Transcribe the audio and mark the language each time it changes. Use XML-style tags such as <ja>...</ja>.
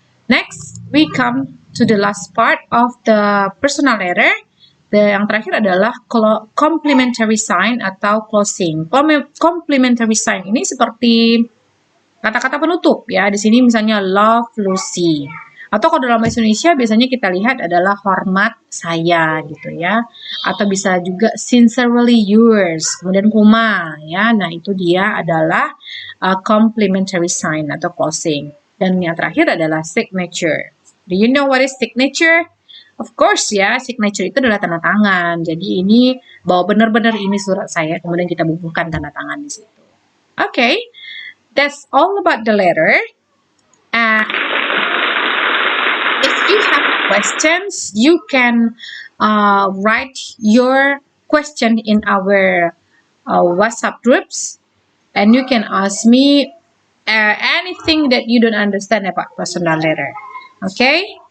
<en>Next, we come to the last part of the personal letter.</en> <id>Yang terakhir adalah complementary sign atau closing. Complementary sign ini seperti kata-kata penutup ya. Di sini misalnya love Lucy. Atau kalau dalam bahasa Indonesia biasanya kita lihat adalah hormat saya gitu ya. Atau bisa juga</id> <en>sincerely yours.</en> <id>Kemudian koma ya. Nah, itu dia adalah complementary sign atau closing. Dan yang terakhir adalah signature.</id> <en>Do you know what is signature? Of course</en> <id>ya, signature itu adalah tanda tangan. Jadi ini bahwa benar-benar ini surat saya, kemudian kita bubuhkan tanda tangan di situ.</id> <en>Okay, that's all about the letter. If you have questions, you can write your question in our WhatsApp groups, and you can ask me anything that you don't understand about personal letter. Okay?</en>